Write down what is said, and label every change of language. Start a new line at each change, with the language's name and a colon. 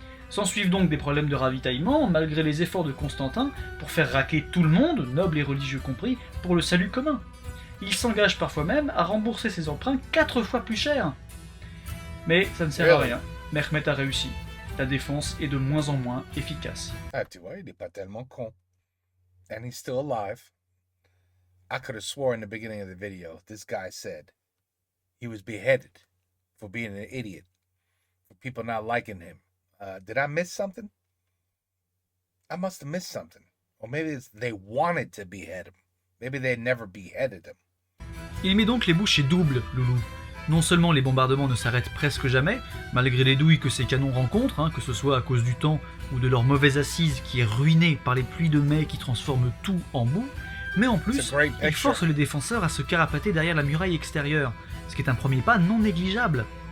French: S'ensuivent donc des problèmes de ravitaillement, malgré les efforts de Constantin pour faire raquer tout le monde, nobles et religieux compris, pour le salut commun. Il s'engage parfois même à rembourser ses emprunts 4 fois plus cher. Mais ça ne sert à rien, Mehmet a réussi. La défense est de moins en moins efficace. Ah, tu vois, il n'est pas tellement con.
English: And he's still alive. I could have swore in the beginning of the video, this guy said he was beheaded for being an idiot, for people not liking him. Did I miss something? I must have missed something. Or maybe they wanted to behead him. Maybe they never beheaded him.
French: Il met donc les bouchées doubles, Loulou. Non seulement les bombardements ne s'arrêtent presque jamais, malgré les douilles que ces canons rencontrent, que ce soit à cause du temps ou de leur mauvaise assise qui est ruinée par les pluies de mai qui transforment tout en boue, mais en plus, il force les défenseurs à se carapater derrière la muraille extérieure, ce qui est un premier pas non négligeable.